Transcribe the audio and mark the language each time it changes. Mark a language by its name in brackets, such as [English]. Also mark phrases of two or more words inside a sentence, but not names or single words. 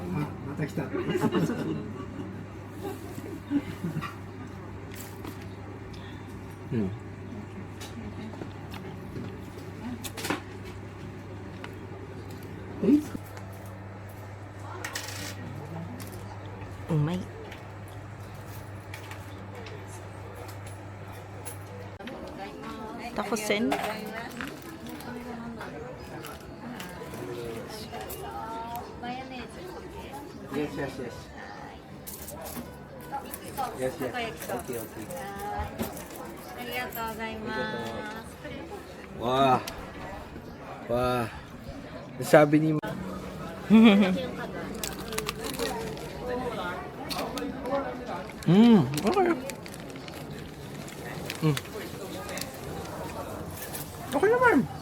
[Filipino] Apat sa food. Umay. Takosen. Yes. Yes. Okay. [Japanese] ありがとうございます。 [Filipino] Wow. Wow. Sabi ni okay. Okay naman.